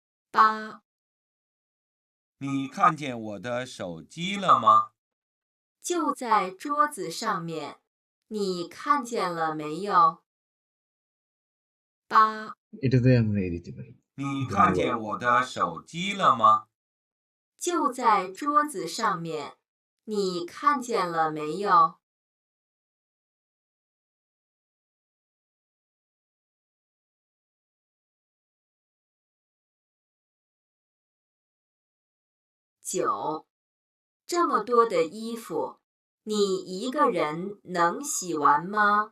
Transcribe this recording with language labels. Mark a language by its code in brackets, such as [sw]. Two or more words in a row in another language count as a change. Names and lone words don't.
[zh] 8、你看见我的手机了吗？就在桌子上面，你看见了没有？8、 [bn] এটাতে আমরা এই দিতে পারি [zh] 你看见我的手机了吗？就在桌子上面，你看见了没有？9、这么多的衣服，你一个人能洗完吗？